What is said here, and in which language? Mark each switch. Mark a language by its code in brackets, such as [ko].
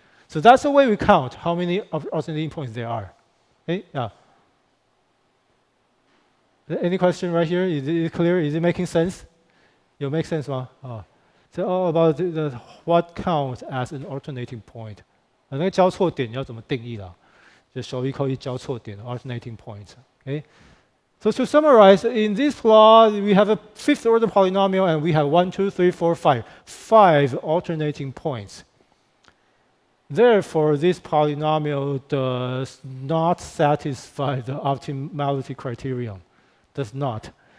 [en] So that's the way we count how many alternating points there are. Okay? Yeah. Any question right here? Is it clear? Is it making sense? It makes sense, huh? So all about what counts as an alternating point. [zh] 那个交错点要怎么定义啦？就手一扣一交错点 [en] alternating points. Okay. So to summarize, in this plot, we have a fifth order polynomial, and we have 1, 2, 3, 4, 5. 5 alternating points. Therefore, this polynomial does not satisfy the optimality criterion. Does not.